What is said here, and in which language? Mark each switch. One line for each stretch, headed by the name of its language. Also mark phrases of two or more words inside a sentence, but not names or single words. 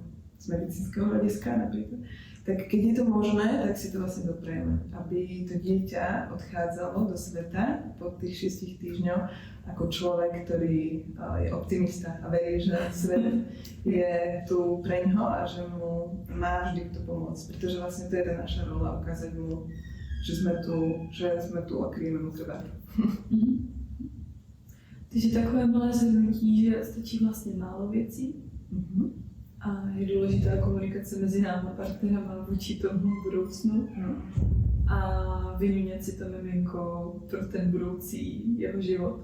Slovak: z medicínskeho hľadiska napríklad, tak keď je to možné, tak si to vlastne doprejeme, aby to dieťa odchádzalo do sveta po tých 6 týždňoch ako človek, ktorý je optimista a verí, že svet je tu pre ňoho a že mu má vždy kto pomôcť, pretože vlastne to je tá naša rola, ukázať mu, že sme tu a kryjeme mu krvák.
Czech: Takže takové malé shrnutí, že stačí vlastně málo věcí a je důležitá komunikace mezi námi partnerama vůči tomu budoucnu a vyměnit si to miminko pro ten budoucí jeho život.